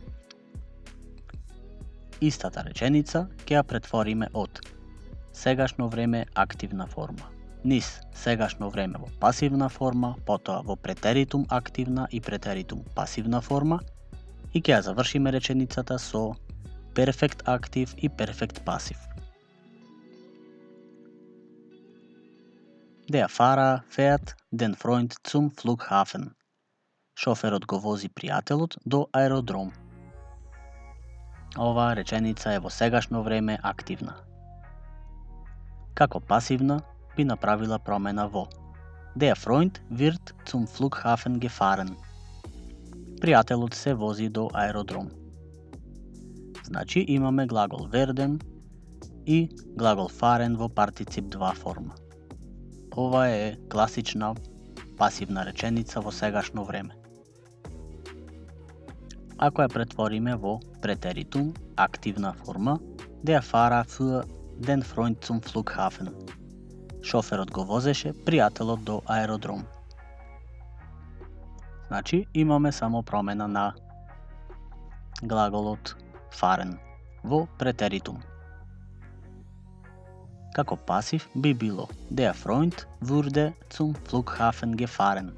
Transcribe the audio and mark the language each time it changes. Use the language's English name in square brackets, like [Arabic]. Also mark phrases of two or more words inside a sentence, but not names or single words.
[Macedonian] Истата реченица ќе ја претвориме од сегашно време активна форма, низ сегашно време во пасивна форма, потоа во претеритум активна и претеритум пасивна форма и ќе ја завршиме реченицата со перфект актив и перфект пасив. [German] Der Fahrer fährt den Freund zum Flughafen. [Macedonian] Шоферот го вози пријателот до аеродром. Оваа реченица е во сегашно време активна. Како пасивна би направила промена во [German] Der Freund wird zum Flughafen gefahren. [Macedonian] Пријателот се вози до аеродром. Значи имаме глагол werden и глагол fahren во партицип 2 форма. Ова е класична пасивна реченица во сегашно време. Ако ја претвориме во претеритум, активна форма, [German] der Fahrer fuhr den Freund zum Flughafen. [Macedonian] Шоферот го возеше пријателот до аеродром. Значи имаме само промена на глаголот fahren во претеритум. Како пасив би било [German] Der Freund wurde zum Flughafen gefahren.